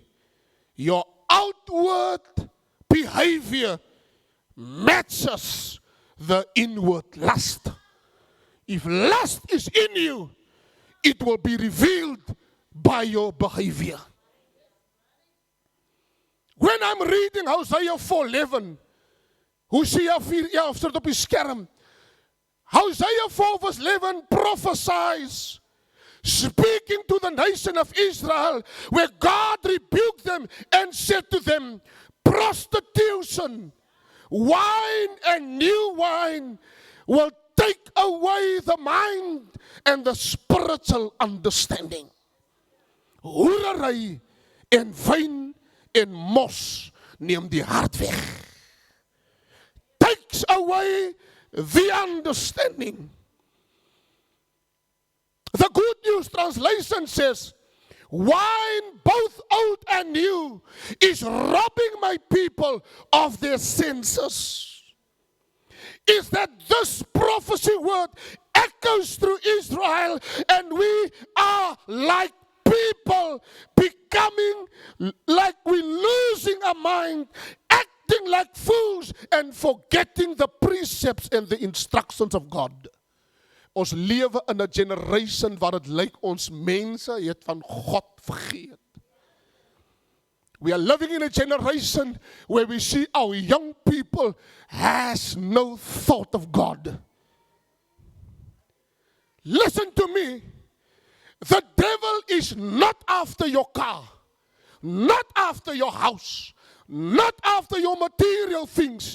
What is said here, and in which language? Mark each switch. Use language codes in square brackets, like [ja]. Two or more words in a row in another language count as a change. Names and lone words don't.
[en] Your outward behavior matches the inward lust. If lust is in you, it will be revealed by your behavior. When I'm reading Hosea 4:11, Hosea 4:11 [af] sit op die skerm. [en] Hosea 4 verse 11 prophesies, speaking to the nation of Israel, where God rebuked them and said to them, prostitution, wine and new wine will take away the mind and the spiritual understanding. [af] Hoerery en wyn en mos neem die hart weg. [en] Takes away the understanding. The Good News Translation says, wine, both old and new, is robbing my people of their senses. Is that this prophecy word echoes through Israel, and we are like people becoming like we're losing our mind, acting like fools, and forgetting the precepts and the instructions of God. [af] Ons lewe in 'n generation waar dit lyk ons mense het van God vergeet. [en] We are living in a generation where we see our young people has no thought of God. Listen to me. The devil is not after your car, not after your house, not after your material things.